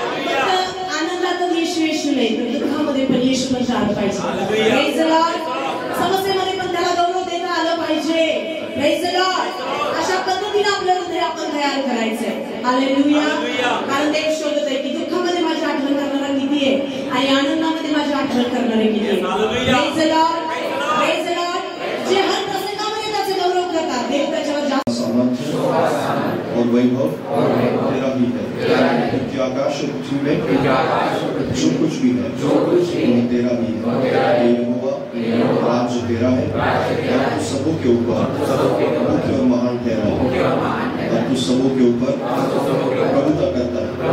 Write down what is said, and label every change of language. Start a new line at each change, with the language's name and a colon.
Marathi: फक्त आनंदातच येशू येशू नाही, तर दुःखामध्ये पण येशू म्हणजे आलं पाहिजे.
English: Praise the lord.
Marathi: समस्येमध्ये पण त्याला गौरव देता आलं पाहिजे.
English: Praise the lord.
Marathi: अशा पद्धतीने आपलं हृदय आपण तयार करायचंय. हालेलुया. कारण देव शोधत आहे की दुःखामध्ये माझी आठवण करणारा किती आहे आणि आनंदामध्ये माझी आठवण करणारे किती आहे.
English: Praise the lord, praise the lord.
Marathi: जे हर प्रसंगामध्ये त्याचे गौरव करतात, देव त्याच्यावर जास्त
Hindi: सामर्थ्य और वैभव तेरा ही है, क्योंकि आकाश और पृथ्वी में जो कुछ भी है वो तेरा ही है. यहोवा राज्य तेरा है और तू सबों के ऊपर मुख्य और महान ठहरा है, और तू सबों के ऊपर प्रभुता करता है.